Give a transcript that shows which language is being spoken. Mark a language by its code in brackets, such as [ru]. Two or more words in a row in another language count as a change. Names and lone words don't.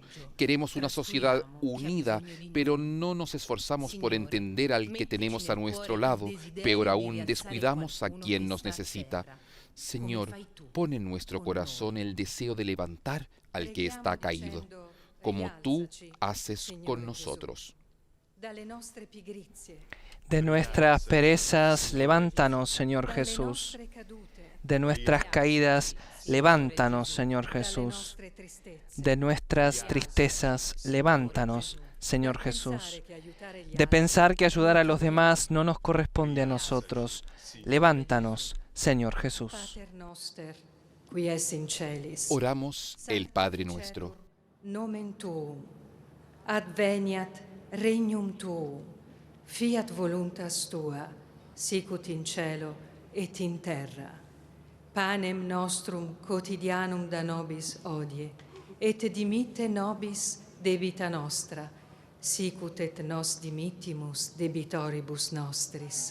[es] Queremos una sociedad unida, pero no nos esforzamos por entender al que tenemos a nuestro lado. Peor aún, descuidamos a quien nos necesita. Señor, pon en nuestro corazón el deseo de levantar al que está caído, como tú haces con nosotros. [it] dalle nostre pigrizie, [es] De nuestras perezas, levántanos, Señor [it] dalle [es] Jesús. [it] nostre cadute, [es] De nuestras caídas, levántanos, Señor [it] dalle [es] Jesús. [it] nostre tristezze, [es] De nuestras tristezas, levántanos, Señor [it] dal [es] Jesús. [it] pensare che aiutare gli [es] De [it] altri [es] pensar que ayudar a los demás no nos corresponde a nosotros. Levántanos, Señor Jesús. [la] Pater noster, qui es in celis. [es] Oramos el Padre nuestro. [la] Nomen tuum, adveniat regnum tuum, fiat voluntas tua, sicut in cielo et in terra. Panem nostrum quotidianum da nobis hodie, et dimitte nobis debita nostra, sicut et nos dimittimus debitoribus nostris.